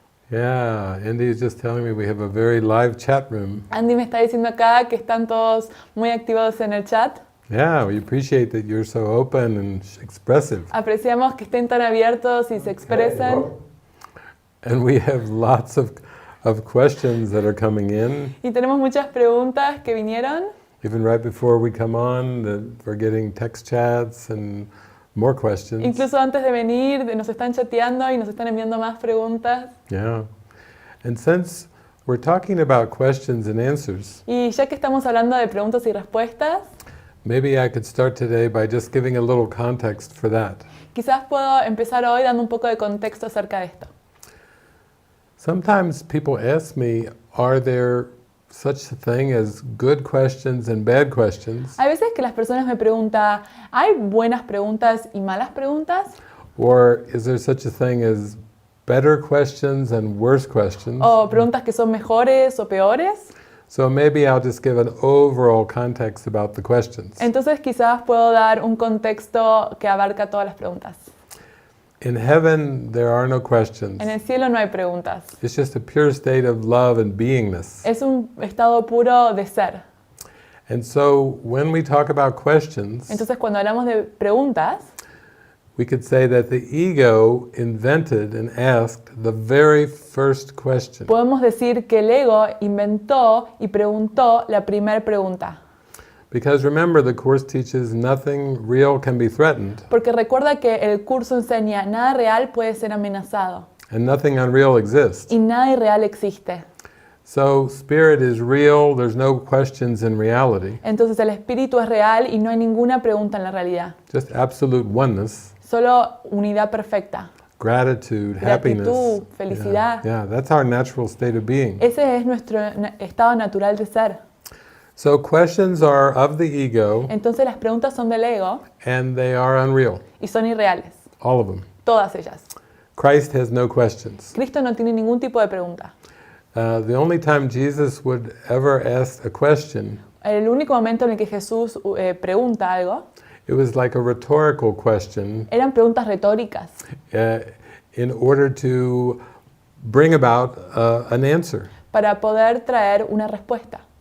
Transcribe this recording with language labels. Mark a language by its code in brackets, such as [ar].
[en] Yeah, Andy is just telling me we have a very live chat room. [es] Andy me está diciendo acá que están todos muy activados en el chat. [en] Yeah, we appreciate that you're so open and expressive. [es] Apreciamos que estén tan abiertos y se expresen. [en] And we have lots of questions that are coming in. [es] Y tenemos muchas preguntas que vinieron. [en] Even right before we come on, that we're getting text chats and more questions. [es] Incluso antes de venir nos están chateando y nos están enviando más preguntas. [en] Yeah. And since we're talking about questions and answers, [es] Y ya que estamos hablando de preguntas y respuestas, [en] maybe I could start today by just giving a little context for that. [es] quizás puedo empezar hoy dando un poco de contexto acerca de esto. [en] Sometimes people ask me, are there such a thing as good questions and bad questions? [es] Hay veces que las personas me preguntan, ¿hay buenas preguntas y malas preguntas? [en] Or is there such a thing as better questions and worse questions? [es] ¿O preguntas que son mejores o peores? [en] So maybe I'll just give an overall context about the questions. [es] Entonces quizás puedo dar un contexto que abarca todas las preguntas. [en] In heaven, there are no questions. [es] En el cielo no hay preguntas. [en] It's just a pure state of love and beingness. [es] Es un estado puro de ser. [en] And so when we talk about questions, [es] Entonces cuando hablamos de preguntas, [en] we could say that the ego invented and asked the very first question. [es] podemos decir que el ego inventó y preguntó la primera pregunta. [en] Because remember, the Course teaches nothing real can be threatened, [es] Porque recuerda que el curso enseña nada real puede ser amenazado [en] and nothing unreal exists. [es] y nada irreal existe. [en] So spirit is real, there's no questions in reality, [es] Entonces el espíritu es real y no hay ninguna pregunta en la realidad. [en] just absolute oneness, [es] Solo unidad perfecta. [en] gratitude, [es] Gratitud, [en] happiness. [es] felicidad. [en] Yeah, that's our natural state of being. [es] Ese es nuestro estado natural de ser. [en] So questions are of the ego, [es] Entonces las preguntas son del ego [en] and they are unreal, [es] y son irreales. [en] all of them. [es] Todas ellas. [en] Christ has no questions. [es] Cristo no tiene ningún tipo de pregunta. [en] The only time Jesus would ever ask a question, [es] El único momento en el que Jesús pregunta algo, [en] it was like a rhetorical question [es] eran preguntas retóricas [en] in order to bring about an answer. [es] para poder traer una respuesta.